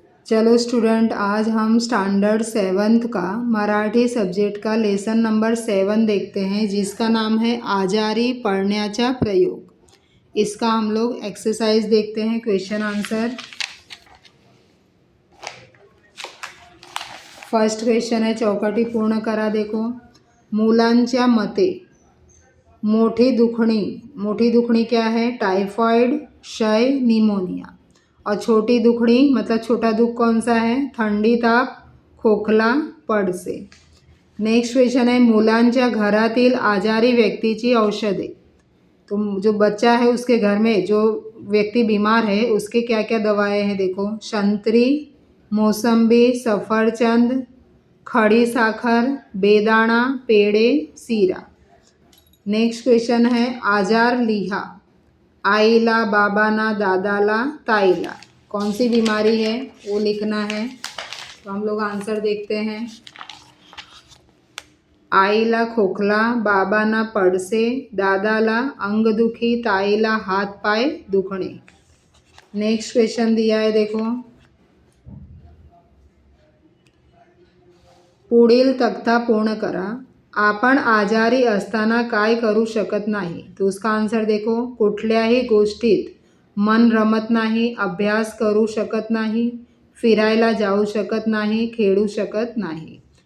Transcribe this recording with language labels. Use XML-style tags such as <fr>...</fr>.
<hi>चलो स्टूडेंट, आज हम स्टैंडर्ड 7th का मराठी सब्जेक्ट का लेसन नंबर 7 देखते हैं, जिसका नाम है</hi> <mr>आजारी पढ़ण्याचा प्रयोग।</mr> <hi>इसका हम लोग एक्सरसाइज देखते हैं, क्वेश्चन आंसर। फर्स्ट क्वेश्चन है,</hi> <mr>चौकटी पूर्ण करा। देखो, मुलांच्या मते मोठी दुखणी</mr> <hi>क्या है?</hi> <mr>टाइफॉइड, क्षय, निमोनिया।</mr> <hi>और</hi> <mr>छोटी दुखणी</mr> <hi>मतलब छोटा दुख कौन सा है?</hi> <mr>थंडी, ताप, खोकला, पडसे।</mr> <en>next question</en> <mr>है, मुलांच्या घरातील आजारी व्यक्तीची औषधे।</mr> <hi>तो जो बच्चा है उसके घर में जो व्यक्ति बीमार है उसके क्या क्या दवाएं हैं?</hi> <mr>देखो, संतरी, मौसम्बी, सफरचंद, खड़ी साखर, बेदाणा, पेड़े, सीरा।</mr> <en>next question</en> <mr>है, आजार लिहा। आईला, बाबाना, दादाला, ताईला।</mr> <hi>कौन सी बीमारी है वो लिखना है। तो हम लोग आंसर देखते हैं।</hi> <mr>आईला खोखला, बाबाना पडसे, दादाला अंगदुखी, ताईला हाथ पाय दुखणे।</mr> <hi>नेक्स्ट क्वेश्चन दिया है, देखो,</hi> <mr>पुढील तक्ता पूर्ण करा। आपण आजारी असताना काय करू शकत नाही?</mr> <hi>तो उसका आंसर देखो,</hi> <mr>कुठल्याही गोष्टीत मन रमत नाही, अभ्यास करू शकत नाही, फिरायला जाऊ शकत नाही, खेळू शकत नाही।</mr>